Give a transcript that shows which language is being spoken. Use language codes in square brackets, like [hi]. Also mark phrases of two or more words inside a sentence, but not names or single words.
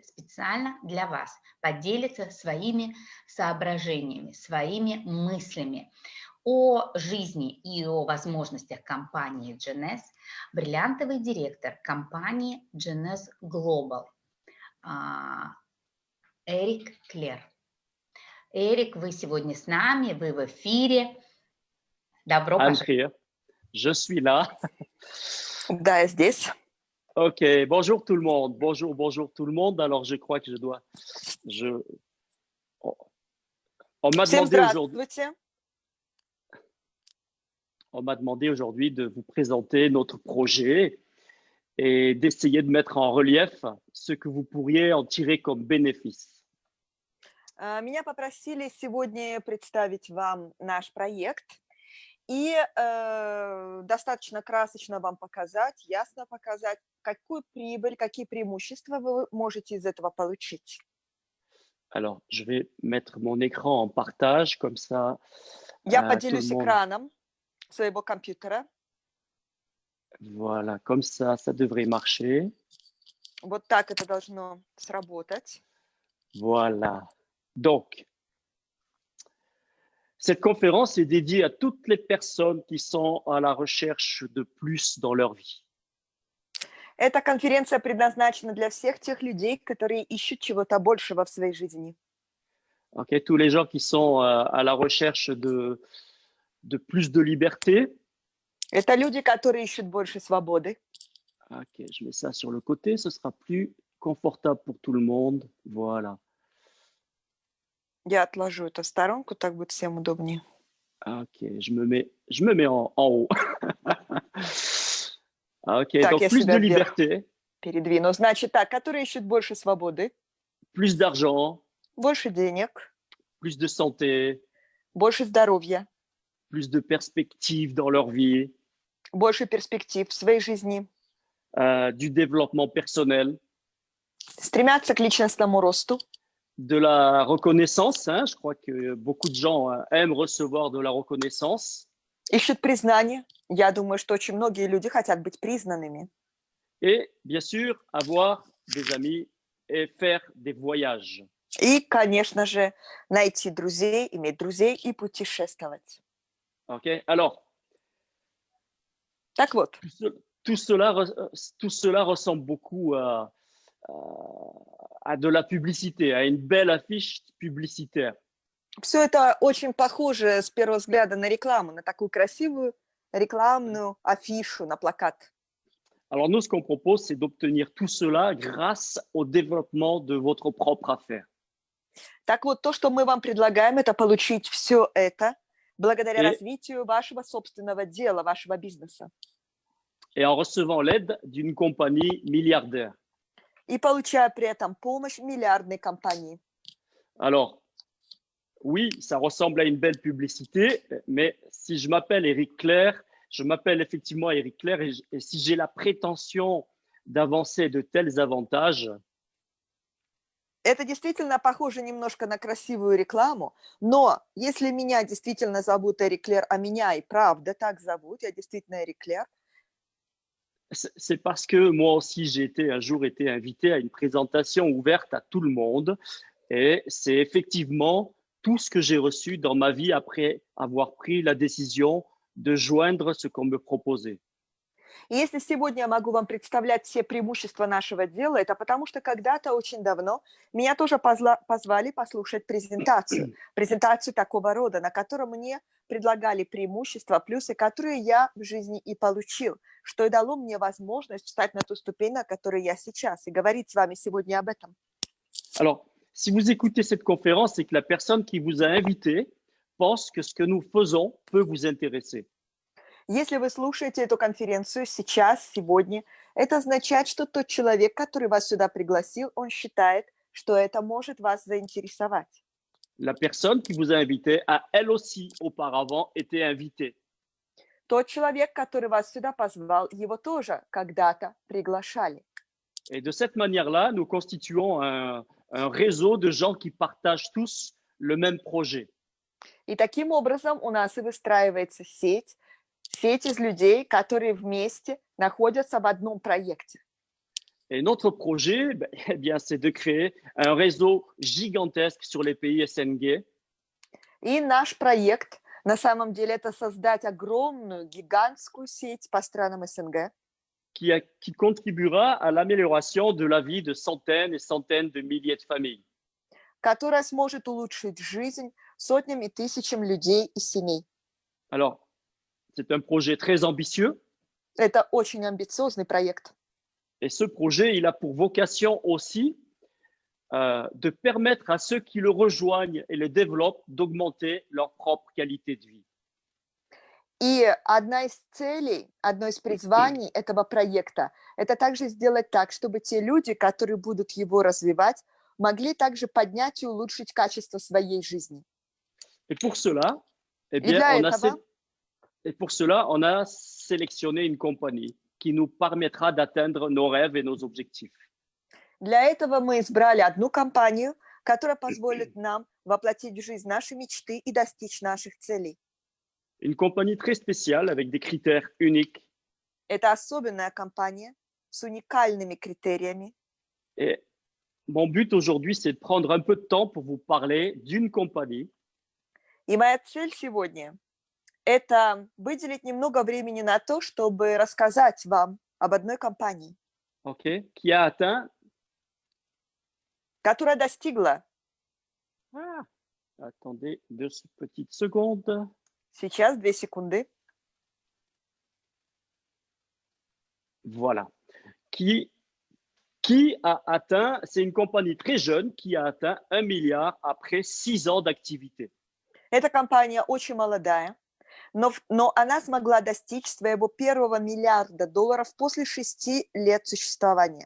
[ru] Специально для вас поделиться своими соображениями, своими мыслями о жизни и о возможностях компании GNS, бриллиантовый директор компании GNS Global Эрик Клер. Эрик, вы сегодня с нами, вы в эфире. Добро пожаловать. [fr] Andrea, je suis là. [ru] Да, я здесь. [fr] Ok, bonjour tout le monde. Bonjour tout le monde. Alors, je crois que on m'a [ru] Всем [fr] demandé aujourd'hui. [ru] здравствуйте. [fr] On m'a demandé aujourd'hui de vous présenter notre projet et d'essayer de mettre en relief ce que vous pourriez en tirer comme bénéfice. [ru] Меня попросили сегодня представить вам наш проект и достаточно красочно вам показать, ясно показать, какую прибыль, какие преимущества вы можете из этого получить. [fr] Alors, je vais mettre mon écran en partage, comme ça, [ru] Я [fr] tout le [ru] поделюсь [fr] monde. [ru] экраном своего компьютера. [fr] Voilà, comme ça devrait marcher. [ru] Вот так это должно сработать. [fr] Voilà. Donc, cette conférence est dédiée à toutes les personnes qui sont à la recherche de plus dans leur vie. [ru] Эта конференция предназначена для всех тех людей, которые ищут чего-то большего в своей жизни. [fr] Okay, tous les gens qui sont à la recherche de plus de liberté. [ru] Это люди, которые ищут больше свободы. [fr] Ok, je mets ça sur le côté, ce sera plus confortable pour tout le monde. Voilà. [ru] Я отложу это в сторонку, так будет всем удобнее. [fr] Ok, je me mets en haut. Ok, [ru] Так, [fr] donc [ru] я [fr] plus de [ru] себя вверх [fr] liberté, [ru] передвину. Значит так, которые ищут больше свободы, [fr] plus d'argent, [ru] больше денег, [fr] plus de santé, [ru] больше здоровья, [fr] plus de perspectives dans leur vie, [ru] больше перспектив в своей жизни, [fr] du développement personnel, [ru] стремятся к личностному росту, [fr] de la reconnaissance. Je crois que beaucoup de gens aiment recevoir de la reconnaissance. [ru] ищут признание. Я думаю, что очень многие люди хотят быть признанными. [fr] Et bien sûr, avoir des amis et faire des voyages. [ru] И, конечно же, найти друзей, иметь друзей и путешествовать. [fr] Ok. Alors, [ru] Так вот, [fr] tout cela ressemble beaucoup à de la publicité, à une belle affiche publicitaire. [ru] все это очень похоже с первого взгляда на рекламу, на такую красивую рекламную афишу, на плакат. [fr] Alors nous, ce qu'on propose, c'est d'obtenir tout cela grâce au développement de votre propre affaire. [ru] Так вот, то, что мы вам предлагаем, это получить все это благодаря развитию вашего собственного дела, вашего бизнеса. [fr] Et en recevant l'aide d'une compagnie milliardaire. [ru] И получая при этом помощь миллиардной компании. [fr] Alors, oui, ça ressemble à une belle publicité, mais si je m'appelle Eric Clair, je m'appelle effectivement Eric Clair et si j'ai la prétention d'avancer de tels avantages, [ru] Это действительно похоже немножко на красивую рекламу, но если меня действительно зовут Эрик Клер, а меня и правда так зовут, я действительно Эрик Клер, [fr] c'est parce que moi aussi j'ai un jour été invité à une présentation ouverte à tout le monde et c'est effectivement tout ce que j'ai reçu dans ma vie après avoir pris la décision de joindre ce qu'on me proposait. [ru] И если сегодня я могу вам представлять все преимущества нашего дела, это потому что когда-то очень давно меня тоже позвали послушать презентацию такого рода, на котором мне предлагали преимущества, плюсы, которые я в жизни и получил, что и дало мне возможность встать на ту ступень, на которой я сейчас, и говорить с вами сегодня об этом. [fr] Alors, si vous écoutez cette conférence, c'est que la personne qui vous a invité pense que ce que nous faisons peut vous intéresser. [ru] Если вы слушаете эту конференцию сейчас, сегодня, это означает, что тот человек, который вас сюда пригласил, он считает, что это может вас заинтересовать. [fr] La personne qui vous a invité a elle aussi auparavant été invitée. [ru] Тот человек, который вас сюда позвал, его тоже когда-то приглашали. [fr] Et de cette manière-là, nous constituons un réseau de gens qui partagent tous le même projet. [ru] И таким образом у нас и выстраивается сеть Сеть из людей, которые вместе находятся в одном проекте. [fr] Et notre projet, ben, eh bien, c'est de créer un réseau gigantesque sur les pays SNG [ru] И наш проект на самом деле это создать огромную, гигантскую сеть по странам СНГ, [fr] qui contribuera à l'amélioration de la vie de centaines et centaines de milliers de familles. [ru] которая сможет улучшить жизнь сотням и тысячам людей и семей. [fr] Alors, c'est un projet très ambitieux [ru] Это очень амбициозный проект. [fr] et ce projet, il a pour vocation aussi de permettre à ceux qui le rejoignent et le développent d'augmenter leur propre qualité de vie. [ru] И одна из целей, одно из призваний этого проекта – это также сделать так, чтобы те люди, которые будут его развивать, могли также поднять и улучшить качество своей жизни. [fr] Et pour cela, eh [ru] И [fr] bien, [ru] для [fr] on a, [ru] этого [fr] et pour cela, on a sélectionné une compagnie qui nous permettra d'atteindre nos rêves et nos objectifs. [ru] мы избрали одну компанию, которая позволит нам воплотить в жизнь наши мечты и достичь наших целей. [fr] Une compagnie très spéciale avec des critères uniques. [ru] Это особенная компания с уникальными критериями. [fr] Et mon but aujourd'hui, c'est de prendre un peu de temps pour vous parler d'une compagnie [ru] И моя цель сегодня – это выделить немного времени на то, чтобы рассказать вам об одной компании, [fr] okay, qui a atteint. [ru] которая достигла, [fr] Attendez 2 petites secondes. [ru] сейчас 2 секунды, [fr] Voilà. Qui a atteint, c'est une compagnie très jeune qui a atteint 1 milliard après 6 ans d'activité. [ru] эта компания очень молодая, но она смогла достичь своего первого миллиарда долларов после 6 лет существования.